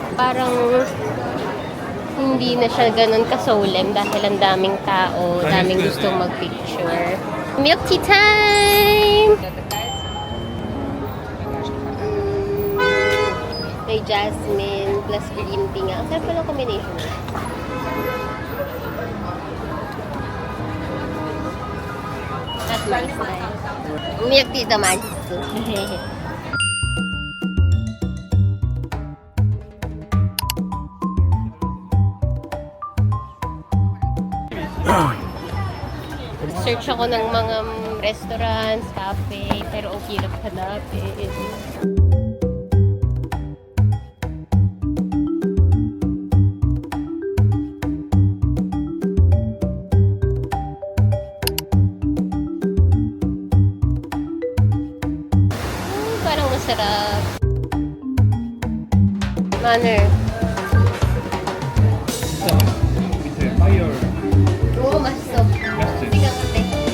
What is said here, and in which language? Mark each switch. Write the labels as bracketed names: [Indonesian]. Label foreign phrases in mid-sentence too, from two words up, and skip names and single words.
[Filipino] Parang hindi na siya ganun kasolemn dahil ang daming tao. Daming gustong magpicture. [English] Milk tea time! [Filipino] May [English] jasmine plus green tea [Filipino] nga. Ang sarap pa ng combination. [English] That's nice. Milk tea [Filipino] naman. Search ako ng mga restaurants, cafe, pero ang hirap hanapin. Parang masarap. Manner. [Korean] 밑에 파이어. [Filipino] Oo, masarap. Tingnan ko, te.